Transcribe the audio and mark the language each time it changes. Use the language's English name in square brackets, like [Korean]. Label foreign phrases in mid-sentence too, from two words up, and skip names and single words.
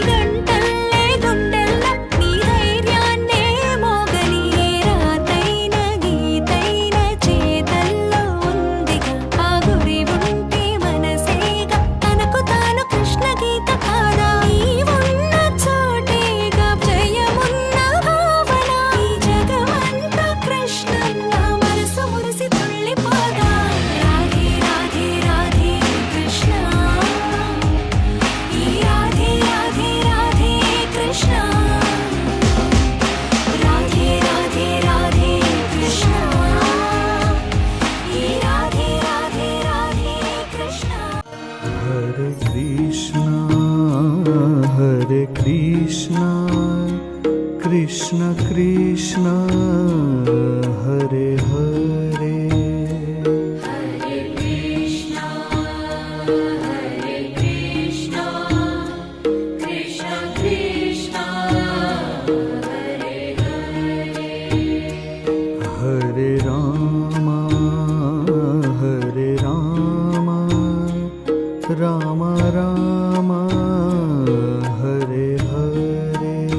[Telugu] గంటల్లే గుండెల్ల నీ ధైర్యాన్నే మోగని ఏ రాతైన గీతైన చేతల్లో ఉందిగా ఆ గురి ఉంటే మనసేగా తనకు తాను కృష్ణ గీత కాదా నీవున్న చోటేగా జయమున్న భావన ఈ జగమంతా కృష్ణంలా మనసు మురిసి తుళ్ళిపోగా రాధే రాధే రాధే కృష్ణ ఈ రాధే రాధే రాధే కృష్ణ రాధే రాధే రాధే కృష్ణ ఈ రాధే రాధే రాధే కృష్ణ [Sanskrit] Hare Krishna, Krishna Krishna, Hare Hare. Hare Rama, Rama Rama, Hare Hare.